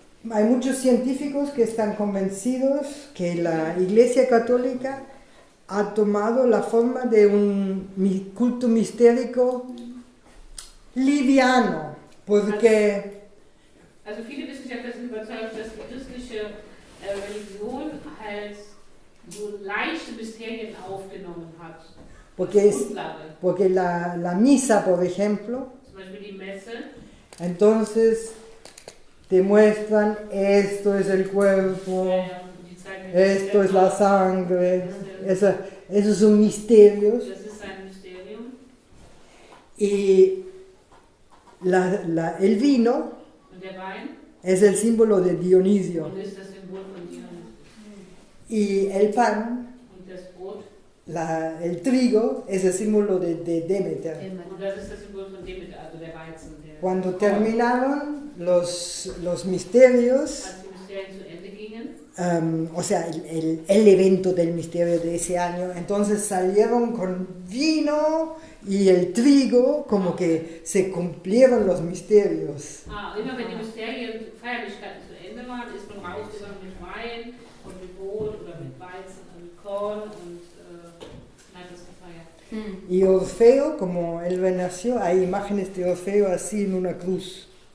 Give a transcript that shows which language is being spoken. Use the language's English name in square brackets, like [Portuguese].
[Spanish] Hay muchos científicos que están convencidos que la Iglesia Católica ha tomado la forma de un culto mistérico liviano, porque [German] Also viele Wissenschaftler sind überzeugt, dass die christliche Religion halt so leichte Mysterien aufgenommen hat. Grundlage. [Spanish] porque la misa, por ejemplo, [German] Zum Beispiel die Messe. [Spanish] entonces te muestran esto es el cuerpo, [German] Die zeigen [Spanish] esto es la sangre, esos son misterios. [German] Das ist ein Mysterium. [Spanish] Y el vino [German] Und der Wein [Spanish] es el símbolo de Dionisio. [German] und ist das Symbol von Dionysos. [Spanish] Y el pan, [German] Und das Brot, [Spanish] el trigo, es el símbolo de Demeter. [German] und das ist das Symbol von Demeter, also der Weizen. Der [Spanish] Cuando terminaron los misterios, [German] als die Mysterien zu Ende gingen, [Spanish] o sea, el evento del misterio de ese año. Entonces salieron con vino y el trigo, como que se cumplieron los misterios. [German] Immer wenn die Mysterien, Feierlichkeiten zu Ende waren, ist man rausgegangen mit Wein und mit Brot oder mit Weizen und mit Korn und hat das gefeiert. [Spanish] Y Orfeo, como él renació, hay imágenes de Orfeo así en una cruz.